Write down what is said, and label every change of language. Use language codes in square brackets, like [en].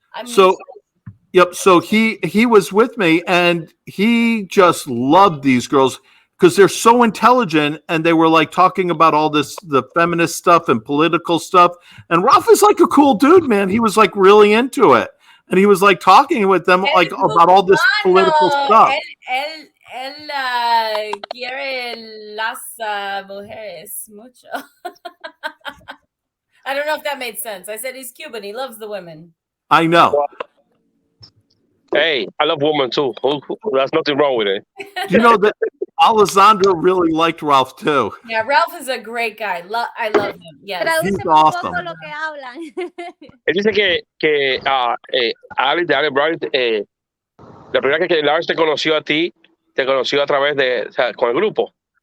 [en] So he was with me, and he just loved these girls because they're so intelligent, and they were like talking about all the feminist stuff and political stuff. And Ralph is like a cool dude, man. He was like really into it, and he was like talking with them like about all this political stuff. [es] Él quiere las mujeres mucho. [en] I don't know if that made sense. I said he's Cuban. He loves the women. I know. Hey, I love women too. There's nothing wrong with it. You know that Alessandro really liked Ralph too. Yeah, Ralph is a great guy. I love him. Yes. He's awesome. [es] Lo que hablan. Él dice que Alex Brown, la primera que Lars te conoció a ti, te conoció a través de, o sea, con el grupo.